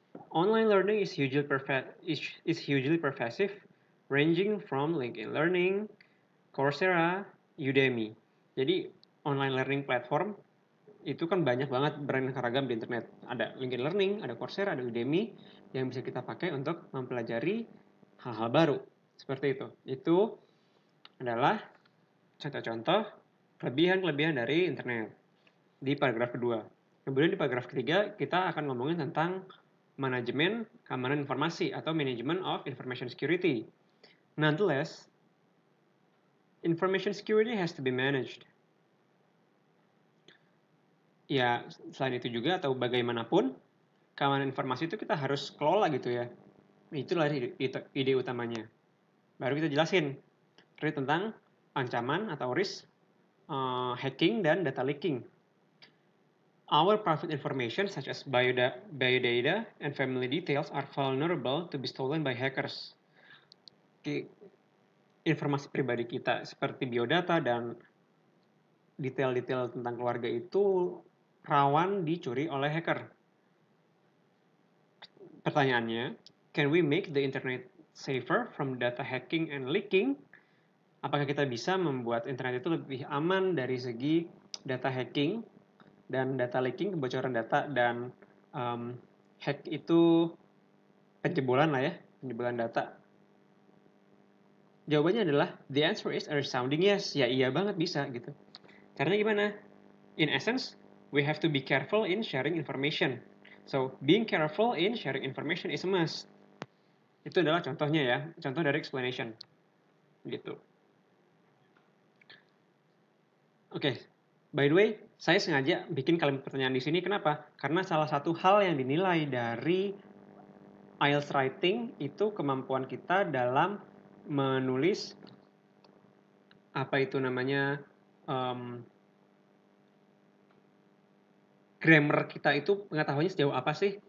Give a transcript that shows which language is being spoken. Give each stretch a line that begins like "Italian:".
English: Online learning is hugely pervasive, ranging from LinkedIn Learning, Coursera, Udemy.
Indonesian: Jadi online learning platform itu kan banyak banget beraneka ragam di internet. Ada LinkedIn Learning, ada Coursera, ada Udemy yang bisa kita pakai untuk mempelajari hal-hal baru. Seperti itu. Itu adalah contoh-contoh kelebihan-kelebihan dari internet di paragraf kedua. Kemudian di paragraf ketiga kita akan ngomongin tentang manajemen keamanan informasi atau
English: management of information security. Nonetheless, information security has to be managed.
Indonesian: Ya, selain itu juga atau bagaimanapun, keamanan informasi itu kita harus kelola gitu ya. Itulah ide utamanya. Baru kita jelasin tentang ancaman atau risk hacking dan data leaking.
English: Our private information such as biodata and family details are vulnerable to be stolen by hackers.
Indonesian: Informasi pribadi kita seperti biodata dan detail-detail tentang keluarga itu rawan dicuri oleh hacker. Pertanyaannya,
English: can we make the internet safer from data hacking and leaking?
Indonesian: Apakah kita bisa membuat internet itu lebih aman dari segi data hacking dan data leaking, kebocoran data, dan hack itu penjebolan lah ya, penjebolan data? Jawabannya adalah,
English: the answer is a resounding yes.
Indonesian: Ya iya banget bisa gitu. Caranya gimana?
English: In essence, we have to be careful in sharing information. So, being careful in sharing information is a must.
Indonesian: Itu adalah contohnya ya, contoh dari explanation. Gitu. Oke,
English: by the way,
Indonesian: saya sengaja bikin kalimat pertanyaan di sini. Kenapa? Karena salah satu hal yang dinilai dari IELTS writing itu kemampuan kita dalam menulis apa itu namanya grammar kita itu pengetahuannya sejauh apa sih?